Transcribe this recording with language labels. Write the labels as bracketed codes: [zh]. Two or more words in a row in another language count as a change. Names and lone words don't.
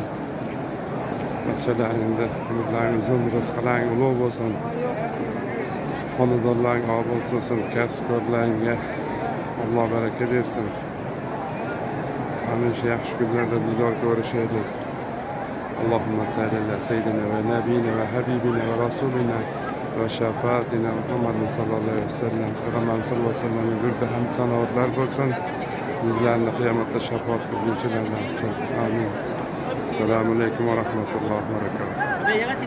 [uz] Barchalaringda umrlaringiz uzun, rizqlaringiz ulug' bo'lsin. Xonadonlaring obod bo'lsin, kasb-korlaringga Alloh baraka bersin. Hamisha yaxshi kunlarda diydor ko'rishaylik. [ar] اللهم صل على سيدنا ونبينا وحبيبنا ورسولنا وشفيعنا محمد صلى الله عليه وسلم. [uz] Payg'ambarimiz [ar] صلى الله عليه وسلم [uz] yurda hamd sanoatlar bo'lsin. Bizlarni qiyomatda shafoat qiluvchilardan qilsin. Amin. [ar] السلام عليكم ورحمة الله وبركاته.